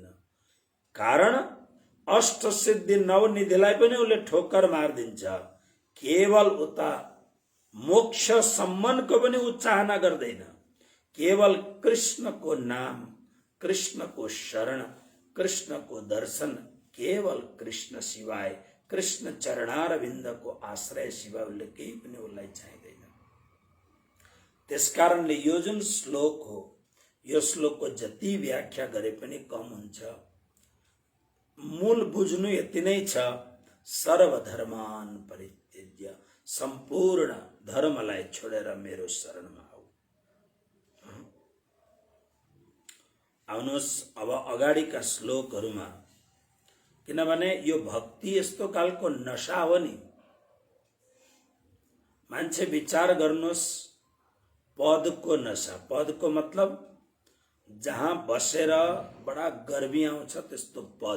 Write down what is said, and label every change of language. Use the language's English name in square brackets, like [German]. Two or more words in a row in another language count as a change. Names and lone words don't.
[Nepali] कारण अष्ट सिद्धि नवनिधिलाई पनि उसले ठोक्कर मारिदिन्छ। केवल उता मोक्ष सम्मानको पनि उ चाहना गर्दैन। केवल कृष्णको नाम, कृष्णको शरण, कृष्णको दर्शन, केवल कृष्ण सिवाय, कृष्ण चरणारविन्दको आश्रय सिवाय उसले केही पनि उसलाई चाहिँदैन। त्यसकारणले यो जुन श्लोक हो, यो श्लोकको जति व्याख्या गरे पनि कम हुन्छ। मूल बुझ्नु यति नै छ, [Sanskrit] सर्वधर्मान परित्यज्य, [Nepali] सम्पूर्ण धर्मलाई छोडेर मेरो शरणमा आऊ। आउनुहोस् अब अगाडिका श्लोकहरूमा, किनभने यो भक्ति यस्तो खालको नशा हो नि। मान्छे विचार गर्नुहोस्, पदको नशा, पदको मतलब जहाँ बसेर बडा गर्मी आउँछ त्यस्तो पद।